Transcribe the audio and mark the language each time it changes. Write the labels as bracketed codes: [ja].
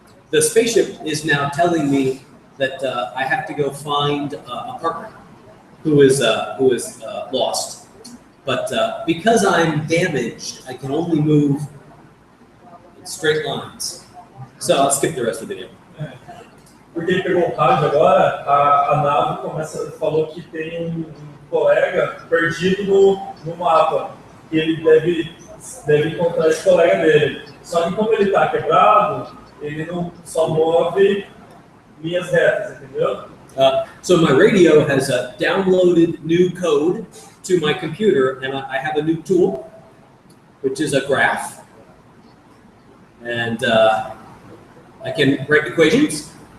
[en] The spaceship is now telling me that I have to go find a partner who is lost. But because I'm damaged, I can only move in straight lines. So I'll skip the rest of the video. [pt] Porque ele pegou o rádio agora, a nave falou que tem um colega perdido no mapa. E ele deve encontrar esse colega dele. Só que como ele está quebrado, ele não só move linhas retas, entendeu? [en] So my radio has downloaded new code to my computer, and I have a new tool, which is a graph, and I can write equations.